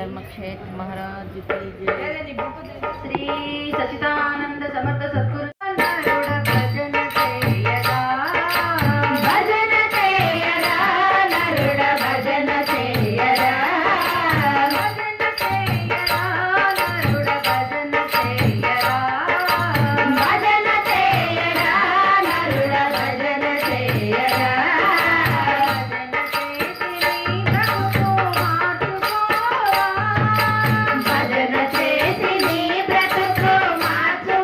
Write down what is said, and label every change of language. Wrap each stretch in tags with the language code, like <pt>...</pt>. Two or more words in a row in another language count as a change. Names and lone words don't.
<hi>क्षेत्र महाराज की जय। श्री सच्चिदानंद समर्थ सद्गुरु</hi> <te>భజన చేయరా భజన చేయరా నరుడ భజన చేయరా భజన చేయరా నరుడ భజన చేయరా భజన చేయరా నరుడ భజన చేయరా భజన చేసి నీ బ్రతుకు మార్చుకోరా</te>